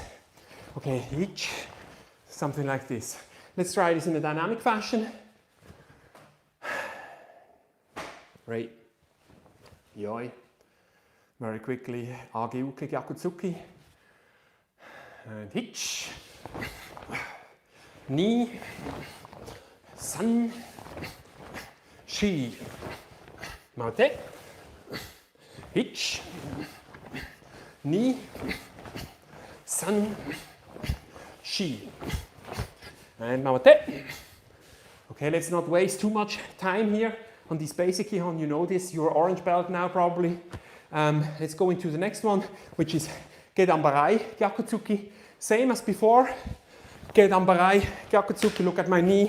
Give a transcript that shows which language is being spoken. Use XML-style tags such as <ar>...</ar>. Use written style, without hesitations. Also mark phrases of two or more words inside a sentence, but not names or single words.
<en>Okay, each, something like this. Let's try this in a dynamic fashion. Right. Yoi. Very quickly,</en> <ja>Age Uke Gyaku Zuki.</ja> <en>And hitch. Ni.</en> <ja>San. Shi.</ja> <en>Mate. Hitch. Ni. San. Shi. And Mate. Okay, let's not waste too much time here on this basic Kihon. You know this, you're orange belt now probably. Let's go into the next one, which is</en> <ja>Gedan Barai Gyaku Zuki.</ja> <en>Same as before.</en> <ja>Gedan Barai Gyaku Zuki.</ja> <en>Look at my knee.</en>